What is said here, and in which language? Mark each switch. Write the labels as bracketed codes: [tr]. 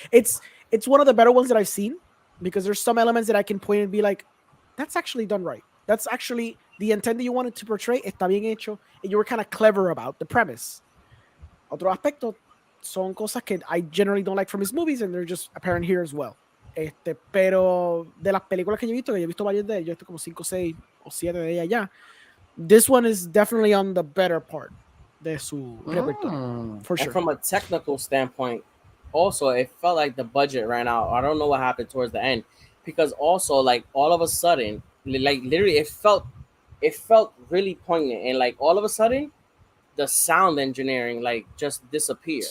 [en] It's one of the better ones that I've seen, because there's some elements that I can point and be like, that's actually done right. That's actually the intent that you wanted to portray. [es] Está bien hecho, [en] and you were kind of clever about the premise. [es] Otro aspecto son cosas que [en] I generally don't like from his movies, and they're just apparent here as well. [es] Pero de las películas que yo he visto varias de ellas, yo he visto como 5, 6 o 7 de ellas ya. [en] This one is definitely on the better part [es] de su repertorio, [en] for sure. And from a technical standpoint, also it felt like the budget ran out. I don't know what happened towards the end, because also like all of a sudden, like literally it felt really poignant, and like all of a sudden the sound engineering like just disappeared.